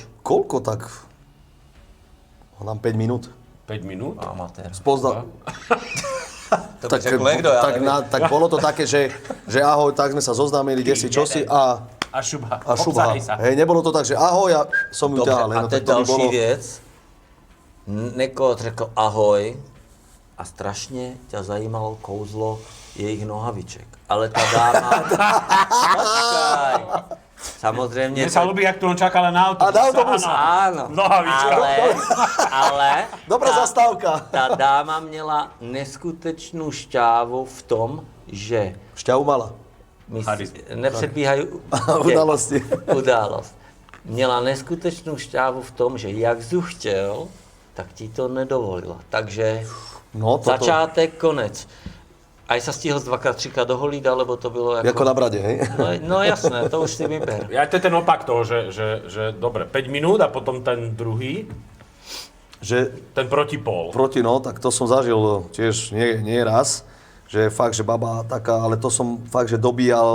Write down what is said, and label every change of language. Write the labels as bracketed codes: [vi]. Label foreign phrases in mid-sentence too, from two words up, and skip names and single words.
[sk] Koľko tak? Mám 5 minút. 5 minút? Amatér. Tak bolo to také, že ahoj, tak sme sa zoznámili, kde si, čo si a šuba. Hej, nebolo to tak, že ahoj, ja som ju ťahal. [cs] A teď další věc. Neko řekl ahoj a strašně ťa zajímalo kouzlo jejich nohaviček. Ale ta dáma... Počkaj. Samozřejmě... [sk] Mne sa ľúbi, jak tu on čakal na autobus. A na autobus. Áno. Nohavička. Ale... Dobrá zastávka. [cs] Ta dáma měla neskutečnou šťávu v tom, že... [sk] Šťavu mala. [cs] Nepředbíhají Události. Událost. Měla neskutečnou šťávu v tom, že jak zuchtěl, tak ti to nedovolila. Takže [sk] No, toto... [cs] začátek, konec. [sk] Aj sa stihol dvakrát, třikrát doholiť, alebo to bylo Ako na brade, hej? No jasné, to už si vyber. Ja to je ten opak toho, že dobre, 5 minút a potom ten druhý, Že ten protipól. tak to som zažil tiež nie raz. Že fakt, že baba taká, ale to som fakt, že dobíjal